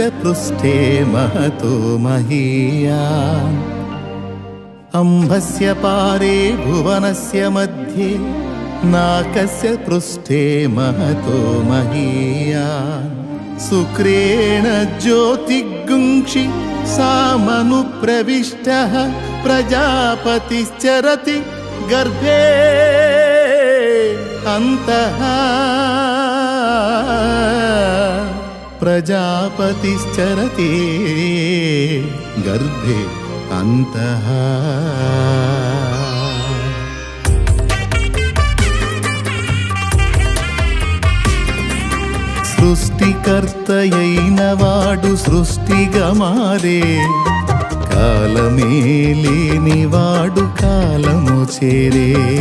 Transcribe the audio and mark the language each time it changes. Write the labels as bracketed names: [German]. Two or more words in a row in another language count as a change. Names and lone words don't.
[Sanskrit] पृष्ठे महतो महीयान् अंबस्य पारे भुवनस्य मध्ये नाकस्य पृष्ठे महतो महीयान् शुक्रेण ज्योतिगुंक्षि सामनुप्रविष्टः प्रजापतिश्चरति गर्भे अंतः प्रजापतिश्चरति गर्भे अंतः [Telugu] సృష్టికర్తయైన వాడు సృష్టిగా మారే కాలమే లేని వాడు కాలము చేరే